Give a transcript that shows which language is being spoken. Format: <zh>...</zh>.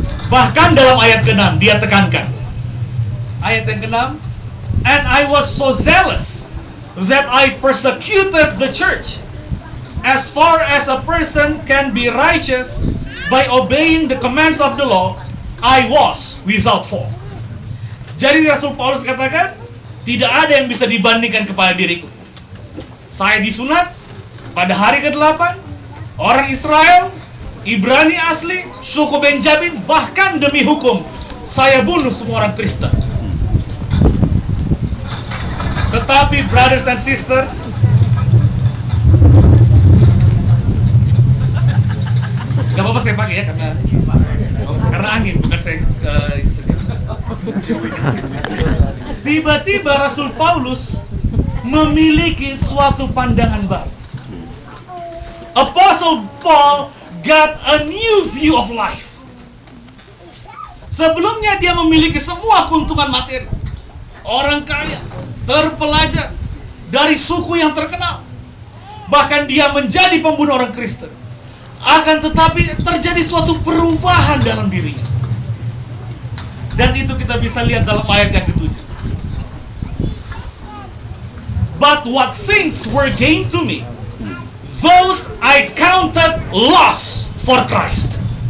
<id>Bahkan dalam ayat ke-6 dia tekankan, ayat yang ke-6,</id> <en>and I was so zealous that I persecuted the church as far as a person can be righteous by obeying the commands of the law, I was without fault.</en> <id>Jadi Rasul Paulus katakan, tidak ada yang bisa dibandingkan kepada diriku. Saya disunat pada hari ke-8, orang Israel, Ibrani asli, suku Benjamin, bahkan demi hukum saya bunuh semua orang Kristen. Tetapi</id> <en>brothers and sisters,</en> <id>gak apa-apa saya pakai ya, karena angin, bukan saya sendiri. Tiba-tiba Rasul Paulus memiliki suatu pandangan baru.</id> <en>Apostle Paul got a new view of life.</en> <id>Sebelumnya dia memiliki semua keuntungan materi, orang kaya, terpelajar, dari suku yang terkenal, bahkan dia menjadi pembunuh orang Kristen. Akan tetapi terjadi suatu perubahan dalam dirinya, dan itu kita bisa lihat dalam ayat yang ke-7.</id> <en>But what things were gained to me, those I counted loss for Christ.</en>